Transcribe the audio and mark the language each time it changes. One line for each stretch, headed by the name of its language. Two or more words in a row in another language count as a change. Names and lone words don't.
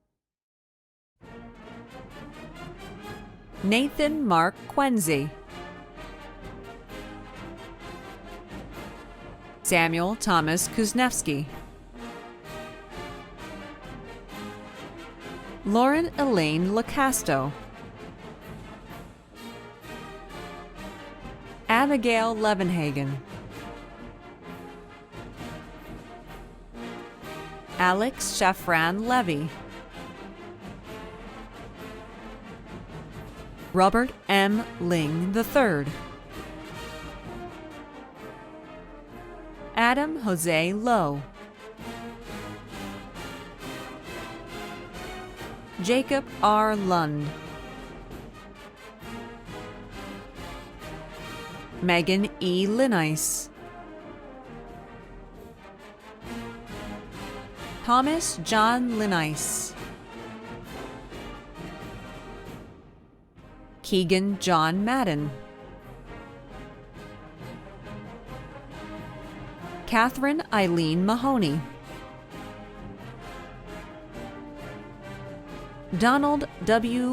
English: Nathan Mark Quenzi, Samuel Thomas Kuznevsky, Lauren Elaine Lacasto, Abigail Levenhagen, Alex Shafran Levy, Robert M. Ling III, Adam Jose Lowe, Jacob R. Lund, Megan E. Linice, Thomas John Linice, Keegan John Madden, Catherine Eileen Mahoney, Donald W.